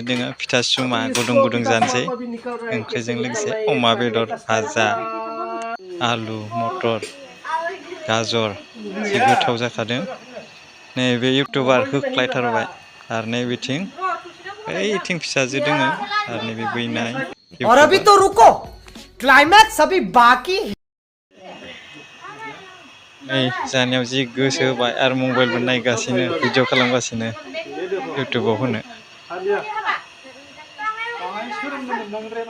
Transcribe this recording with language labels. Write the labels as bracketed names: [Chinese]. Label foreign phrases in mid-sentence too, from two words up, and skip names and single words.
[Bodo] दोङो फिथा सुमा गुदुं गुदुं जानोसै ओंख्रिजों लोगोसे अमा बेदर भाजा [Hindi] आलु मटर गाजर [Bodo] जि गोथाव जाखादों नैबे इउटुबार होख्लायथारबाय आरो नैबिथिं ओइथिं फिसाजो दोङो आरो नैबे बैनाय [Hindi] और अभी तो रुको क्लाइमैक्स अभी बाकी है [Bodo] नै जानायाव जि गोसो होबाय आरो मबाइलबो नायगासिनो भिडिअ खालामगासिनो इउटुबाव होनो